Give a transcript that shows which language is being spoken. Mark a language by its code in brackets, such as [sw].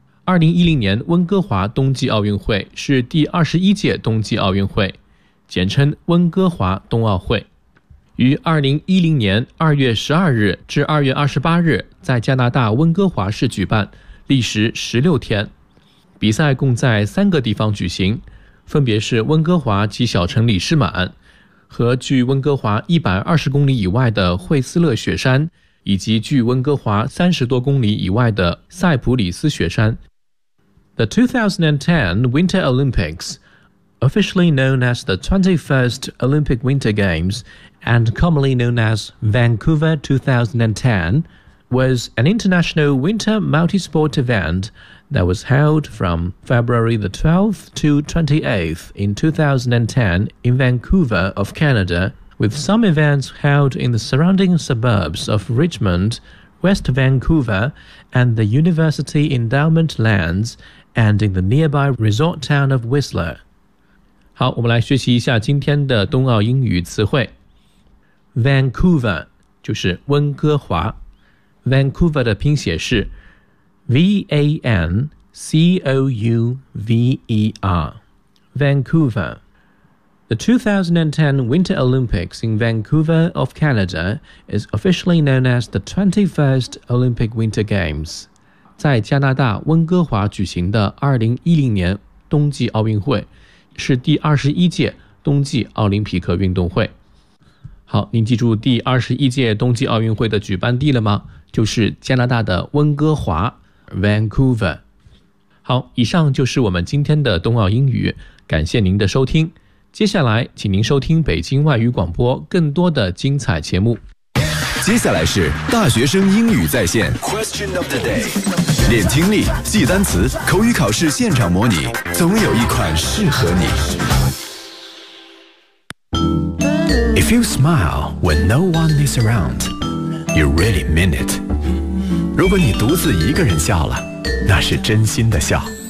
[zh] 2010年温哥华冬季奥运会是第21届冬季奥运会，简称温哥华冬奥会，于2010年2月12日至2月28日在加拿大温哥华市举办，历时16天。比赛共在三个地方举行，分别是温哥华及小城里士满，和距温哥华120公里以外的惠斯勒雪山，以及距温哥华30多公里以外的塞普里斯雪山。 [en] The 2010 Winter Olympics, officially known as the 21st Olympic Winter Games,and commonly known as Vancouver 2010, was an international winter multi-sport event that was held from February the 12th to 28th in 2010 in Vancouver of Canada, with some events held in the surrounding suburbs of Richmond, West Vancouver, and the University Endowment Lands, and in the nearby resort town of Whistler. [zh] 好，我们来学习一下今天的冬奥英语词汇。 Vancouver 就是温哥华。Vancouver 的拼写是 V-A-N-C-O-U-V-E-R. Vancouver. [en] The 2010 Winter Olympics in Vancouver of Canada is officially known as the 21st Olympic Winter Games. [zh] 在加拿大温哥华举行的2010年冬季奥运会是第21届冬季奥林匹克运动会。好，您记住第21届冬季奥运会的举办地了吗？就是加拿大的温哥华 Vancouver。好，以上就是我们今天的冬奥英语，感谢您的收听，接下来请您收听北京外语广播更多的精彩节目。接下来是大学生英语在线 [en] Question of the day， [zh] 练听力，记单词，口语考试现场模拟，总有一款适合你。 [en] If you smile when no one is around, you really mean it. [zh] 如果你独自一个人笑了，那是真心的笑。